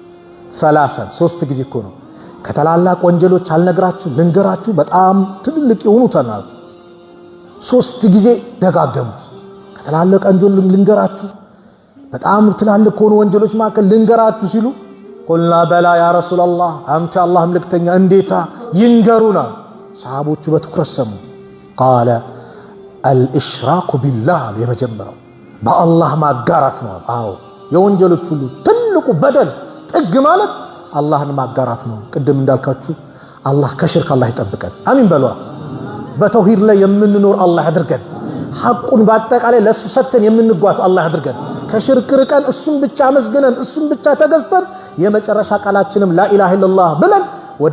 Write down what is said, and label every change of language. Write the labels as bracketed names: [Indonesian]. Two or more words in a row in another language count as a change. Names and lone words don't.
[Amharic] ሶስት ጊዜ እኮ ነው ከተላላቅ ወንጀሎች አልነግራችሁ ልንገራችሁ በጣም ትልልቅ የሆኑ ተናል ሶስት ጊዜ ደጋገሙት ከተላላቅ ወንጀል ልንገራችሁ በጣም ትላልቅ ሆኑ ወንጀሎች ማከል ልንገራችሁ ሲሉ [Arabic] قلنا بلا يا رسول الله [Amharic] አንተ አላህ መልእክተኛ እንዴታ ይንገሩና ሰሃቦቹ በትኩረት ሰሙ [Arabic] قال الاشراك بالله [Amharic] የመጀመሪያው በአላህ ማጋራት ነው አዎ የወንጀሎች ሁሉ ትልቁ በደል ጥግ ማለት አላህን ማጋራት ነው ቅድም እንዳልካችሁ አላህ ከሽርክ አላህ ይጠብቀን አሚን በሏ በተውሂድ ላይ የምንኖር አላህ ያድርገን ሐቁን በአጠቃላይ ለሱ ሰተን የምንጓዝ አላህ ያድርገን ከሽርክ ርቀን እሱን ብቻ መስገነን እሱን ብቻ ተገዝተን የመጨረሻ ቃላችንም [Arabic] لا إله إلا الله [Amharic] ብለን ወደ